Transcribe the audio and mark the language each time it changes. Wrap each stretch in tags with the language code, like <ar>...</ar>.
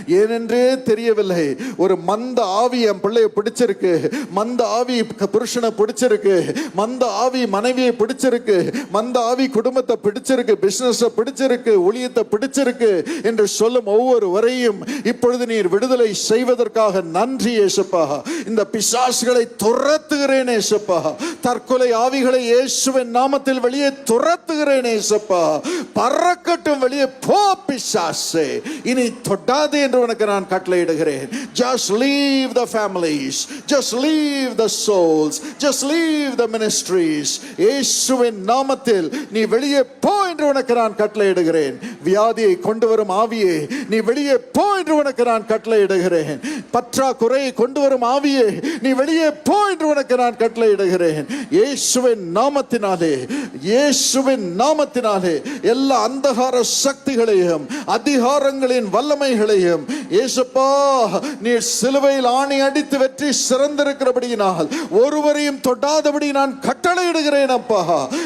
<ta>ஏனென்றே தெரியவில்லை, ஒரு மந்த ஆவி என் பிள்ளையை பிடிச்சிருக்கு, மந்த ஆவி புருஷனை பிடிச்சிருக்கு, மந்த ஆவி மனைவியை பிடிச்சிருக்கு, மந்த ஆவி குடும்பத்தை பிடிச்சிருக்கு, பிசினஸ் பிடிச்சிருக்கு, ஊழியத்தை பிடிச்சிருக்கு என்று சொல்லும் ஒவ்வொருவரையும் இப்பொழுது நீர் விடுதலை செய்வதற்காக நன்றி இயேசுப்பா. இந்த பிசாசுகளை துரத்துகிறேன் இயேசுப்பா. தற்கொலை ஆவிகளை இயேசுவின் நாமத்தில் வெளியே துரத்துகிறேன் இயேசுப்பா. பறக்கட்டும், வெளியே போ பிசாசே, இனி தொடாதே என்று உனக்கு நான் கட்டளையிடுகிறேன்.</ta> <en>Just leave the families, just leave the souls, just leave the ministries.</en> <ta>இயேசுவின் நாமத்தில் நீ வெளியே போ என்று உனக்கு நான் கட்டளையிடுகிறேன். வியாதியை கொண்டு வரும் ஆவியே, நீ வெளியே போ என்று உனக்கு நான் கட்டளையிடுகிறேன். பற்றாக்குறையை கொண்டு வரும் ஆவியே, நீ வெளியே போ என்று உனக்கு நான் கட்டளையிடுகிறேன். இயேசுவின் நாமத்தினாலே, இயேசுவின் நாமத்தினாலே எல்லா அந்தகார சக்திகளையும் அதிகாரங்களின் வல்லமைகளையும் இயேசுப்பா நீர் சிலுவையில் ஆணி அடித்து வெற்றி சிறந்திருக்கிறபடியினால் ஒருவரையும் தொடாதபடி நான் கட்டளையிடுகிறேன் அப்பா.</ta>